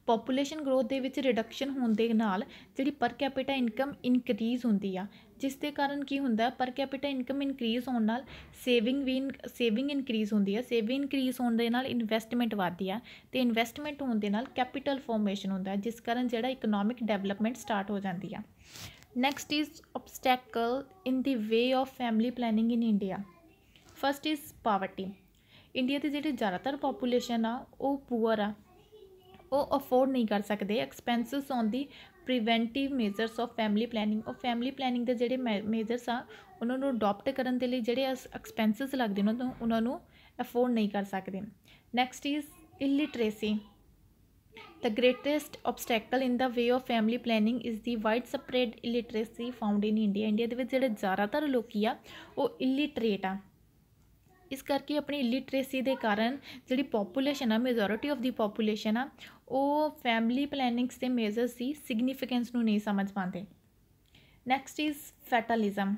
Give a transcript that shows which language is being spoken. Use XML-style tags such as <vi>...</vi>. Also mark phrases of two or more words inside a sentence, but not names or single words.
<en>population growth</en> <pa>ਦੇ ਵਿੱਚ ਰਿਡਕਸ਼ਨ ਹੋਣ ਦੇ ਨਾਲ ਜਿਹੜੀ</pa> <en>per capita income increase</en> <pa>ਹੁੰਦੀ ਆ, ਜਿਸ ਦੇ ਕਾਰਨ ਕੀ ਹੁੰਦਾ,</pa> <en>per capita income increase</en> <pa>ਹੋਣ ਨਾਲ</pa> <en>saving increase</en> <pa>ਹੁੰਦੀ ਆ,</pa> <en>saving increase</en> <pa>ਹੋਣ ਦੇ ਨਾਲ ਇਨਵੈਸਟਮੈਂਟ ਵੱਧਦੀ ਆ, ਅਤੇ ਇਨਵੈਸਟਮੈਂਟ ਹੋਣ ਦੇ ਨਾਲ</pa> <en>capital formation</en> <pa>ਹੁੰਦਾ, ਜਿਸ ਕਾਰਨ ਜਿਹੜਾ</pa> <en>economic development start</en> <pa>ਹੋ ਜਾਂਦੀ ਆ।</pa> <en>next is obstacle in the way of family planning in India। first is poverty.</en> <pa>ਇੰਡੀਆ ਦੀ ਜਿਹੜੀ ਜ਼ਿਆਦਾਤਰ ਪੋਪੂਲੇਸ਼ਨ ਆ ਉਹ ਪੂਅਰ ਆ, ਉਹ ਅਫੋਰਡ ਨਹੀਂ ਕਰ ਸਕਦੇ</pa> <en>expenses on the preventive measures of family planning.</en> <pa>ਉਹ</pa> <en>family planning</en> <pa>ਦੇ ਜਿਹੜੇ ਮੇਜਰਸ ਆ ਉਹਨਾਂ ਨੂੰ ਅਡੋਪਟ ਕਰਨ ਦੇ ਲਈ ਜਿਹੜੇ ਐਕਸਪੈਂਸਿਸ ਲੱਗਦੇ ਉਹਨਾਂ ਨੂੰ ਅਫੋਰਡ ਨਹੀਂ ਕਰ ਸਕਦੇ।</pa> <en>next is illiteracy. The greatest obstacle in the way of family planning is the widespread illiteracy found in India।</en> <pa>ਇੰਡੀਆ ਦੇ ਵਿੱਚ ਜਿਹੜੇ ਜ਼ਿਆਦਾਤਰ ਲੋਕੀ ਆ ਉਹ ਇਲਿਟਰੇਟ ਆ, ਇਸ ਕਰਕੇ ਆਪਣੀ ਇਲਿਟਰੇਸੀ ਦੇ ਕਾਰਨ ਜਿਹੜੀ ਪੋਪੂਲੇਸ਼ਨ ਆ,</pa> <en>majority of the population</en> <pa>ਆ, ਉਹ</pa> <en>family plannings</en> <pa>ਦੇ ਮੇਜਰਸ ਦੀ ਸਿਗਨੀਫਿਕੈਂਸ ਨੂੰ ਨਹੀਂ ਸਮਝ ਪਾਉਂਦੇ।</pa> <en>next is fatalism.</en>